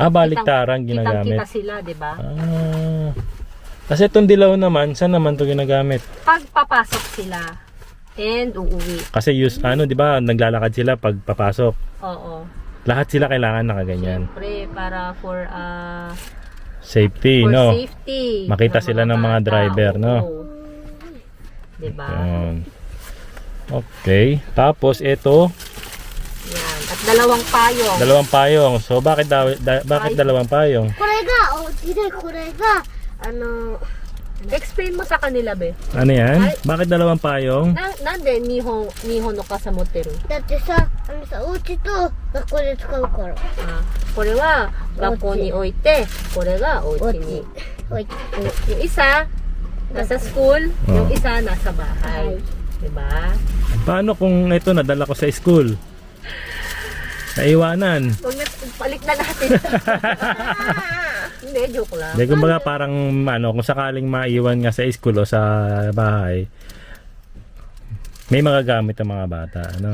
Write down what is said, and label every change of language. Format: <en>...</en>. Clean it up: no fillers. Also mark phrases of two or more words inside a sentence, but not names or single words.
<tl>Baliktaran ginagamit. Kitang-kita sila, diba? Kasi itong dilaw naman, saan naman to ginagamit? Pag papasok sila and uuwi. Kasi di ba, naglalakad sila pag papasok. Oo. Lahat sila kailangan nakaganyan. Siyempre, para for Safety, for no? safety. Makita ng sila ng mga bata. driver, no? Oo. Diba? Yan. Okay. Tapos ito, Yan. At At 2 payong. 2 payong. So, bakit bakit 2 payong?</tl> <ja>これがお家で、これが、</ja> <tl>Explain mo sa kanila, be. Ano yan? Ay. Bakit 2 payong?</tl> <ja>なんで、日本の傘持ってる. だってさ、お家と学校で使うから。これは学校に置いて、これがお家に。お家。</ja> <tl>Yung isa, nasa school, yung isa nasa bahay. Diba? Paano kung ito nadala ko sa school? Naiwanan. Huwag na, balik na natin. Hindi, joke lang. Hindi, kumbaga parang kung sakaling maiwan nga sa school o sa bahay, may magagamit ang mga bata, ano?</tl>